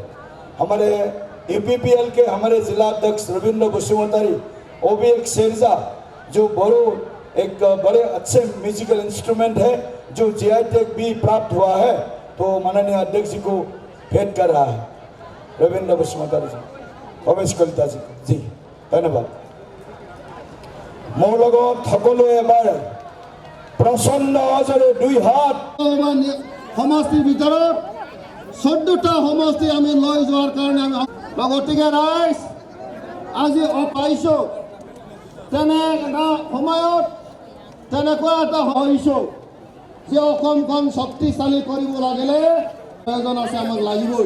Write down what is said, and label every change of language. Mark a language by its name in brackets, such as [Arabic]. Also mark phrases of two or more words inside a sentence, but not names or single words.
[Hindi] हमारे UPPL के हमारे जिला अध्यक्ष रविंद्र बसुमतारी, वो भी एक शेरजा जो बड़ो एक बड़े अच्छे [English] musical instrument [Hindi] है जो [English] GI tag [Hindi] भी प्राप्त हुआ है, तो माननीय अध्यक्ष जी को भेंट कर रहा है रविंद्र बसुमतारी जी, रमेश कलिता जी को। जी धन्यवाद। [Assamese] মোৰ লগত সকলোৱে এবাৰ প্ৰচণ্ড আৱাজেৰে দুই হাত। সমষ্টিৰ ভিতৰত 14টা সমষ্টি আমি লৈ যোৱাৰ কাৰণে আমি গতিকে ৰাইজ আজি পাইছোঁ তেনে এটা সময়ত তেনেকুৱা এটা হৈছোঁ যে অসমখন শক্তিশালী কৰিব লাগিলে প্ৰয়োজন আছে, আমাক লাগিবই।